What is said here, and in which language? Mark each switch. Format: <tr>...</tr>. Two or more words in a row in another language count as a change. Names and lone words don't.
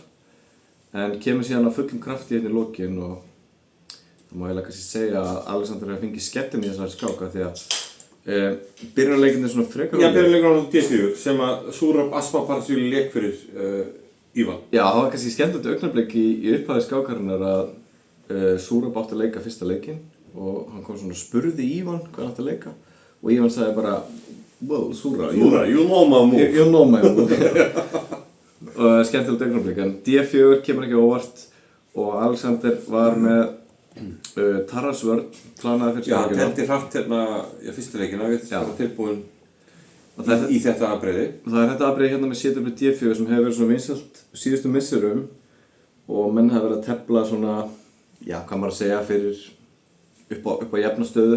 <is>En kemur síðan á fullum krafti hérna í lokin og það má eiginlega kannski segja að Alexander hefði fengið skellin í þessari skáka því að byrjunarleikin er svona frekar. Já, byrjunarleikin á D4 sem að Surab Aspaparsjúli lék fyrir Ívan. Já, það var kannski skemmtilegt augnablik í upphafi skákarinnar að Surab átti að leika fyrsta leikinn og hann kom svona og spurði Ívan hvað hann átti að leika og Ívan sagði bara well, Surab,</is> <en>you know my move. You know my move.</en> <is>Og skemmtilegt augnablik, en D4 kemur ekki óvart og Alexander var með Tarasvörn planaði fyrir Já, hann teldi hratt hérna fyrsta leikina, við erum tilbúin í þetta afbrigði. Það er þetta afbrigði hérna með setup D4 sem hefur verið svona vinsælt síðustu misserum og menn hafa verið að tefla svona, hvað maður að segja, fyrir upp á jafna stöðu.</is>